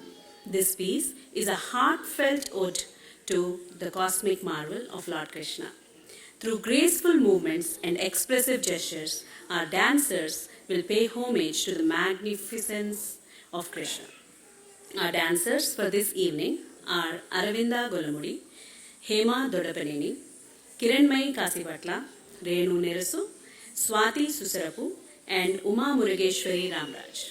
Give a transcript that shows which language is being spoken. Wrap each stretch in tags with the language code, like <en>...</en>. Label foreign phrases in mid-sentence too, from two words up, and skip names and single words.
<en>This piece is a heartfelt ode to the cosmic marvel of Lord Krishna. Through graceful movements and expressive gestures, our dancers will pay homage to the magnificence of Krishna. Our dancers for this evening are Aravinda Golamudi, Hema Dodapaneni, Kiranmai Kasipatla, Renu Nerasu, Swati Susarapu, and Uma Murugeshwari Ramraj.</en>